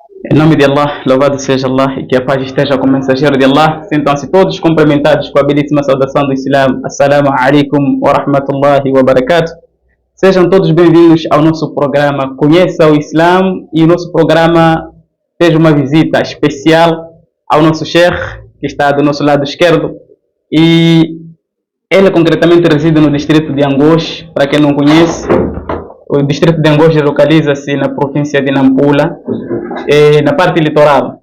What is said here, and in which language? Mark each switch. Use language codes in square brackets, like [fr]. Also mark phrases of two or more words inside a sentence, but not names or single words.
[pt] Em nome de Allah, louvado seja Allah e que a paz esteja com o mensageiro de Allah. Sintam-se todos cumprimentados com a belíssima saudação do Islam. [ar] السلام عليكم ورحمة الله وبركاته. [pt] Sejam todos bem-vindos ao nosso programa Conheça o Islam, e o nosso programa fez uma visita especial ao nosso Sheikh, que está do nosso lado esquerdo, e ele concretamente reside no distrito de Angoche. Para quem não conhece, o distrito de Angoche localiza-se na província de Nampula, na parte litoral.